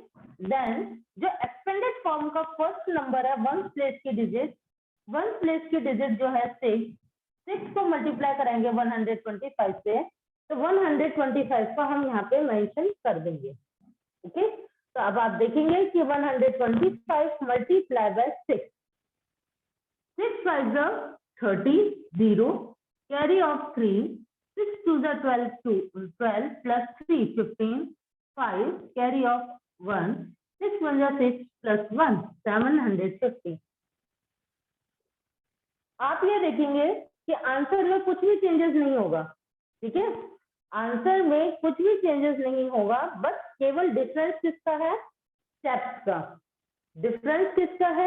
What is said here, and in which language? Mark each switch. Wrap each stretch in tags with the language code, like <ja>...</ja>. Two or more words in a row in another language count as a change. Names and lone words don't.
<hi>देन जो</hi> <en>expanded form</en> <hi>का</hi> <en>first number</en> <hi>है 1 प्लेस की डिजिट, 1 प्लेस की डिजिट जो है 6 को मल्टीप्लाई कराएंगे 125 से, तो 125 को हम यहाँ पे मेंशन कर देंगे, ओके। तो अब आप देखेंगे कि 125</hi> <en>multiply by</en> <hi>6, 6 5 30, 0,</hi> <en>carry of 3, 6 2 12, 12 plus 3 15, 5 carry of 1, 6 1 6 plus 1 750।</en> <hi>आप ये देखेंगे कि आंसर में कुछ भी चेंजेस नहीं होगा, ठीक है, आंसर में कुछ भी चेंजेस नहीं होगा, बस केवल डिफरेंस किसका है? स्टेप्स का। डिफरेंस किसका है?</hi>